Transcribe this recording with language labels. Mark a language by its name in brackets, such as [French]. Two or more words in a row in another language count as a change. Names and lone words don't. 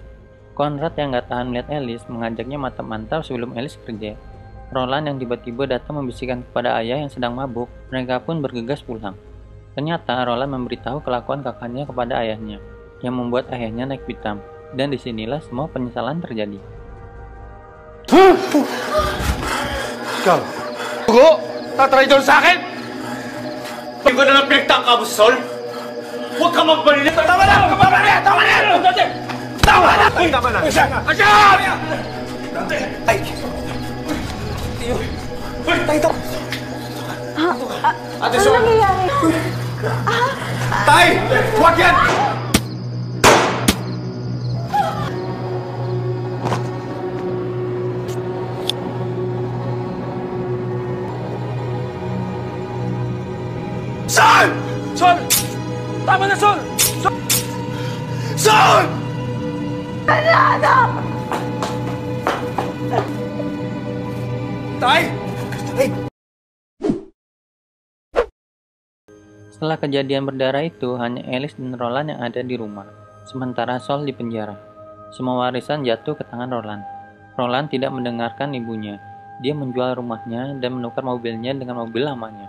[Indonesian] Konrad yang gak tahan melihat Alice mengajaknya mantap-mantap sebelum Alice kerja. Roland yang tiba-tiba datang membisikkan kepada ayah yang sedang mabuk. Mereka pun bergegas pulang. Ternyata Roland memberitahu kelakuan kakaknya kepada ayahnya, yang membuat ayahnya naik pitam. Dan disinilah semua penyesalan terjadi. [Filipino] Ikaw! Hugo! Tatry doon sa akin! Hindi ko na lang pinagtangka mo, Sol! Huwag ka magbalila! Tama na! Tama na! Tama na! Tama na! Tama na! Asyam! Tay! Tay, ito! Ate Sol! Ano nangyayari? Tay! Huwag yan! Sol! Sol! Tama na, Sol! Sol! Sol! Tay! Tay! [Indonesian] Setelah kejadian berdarah itu, hanya Alice dan Roland yang ada di rumah, sementara Sol di penjara. Semua warisan jatuh ke tangan Roland. Roland tidak mendengarkan ibunya. Dia menjual rumahnya dan menukar mobilnya dengan mobil lamanya.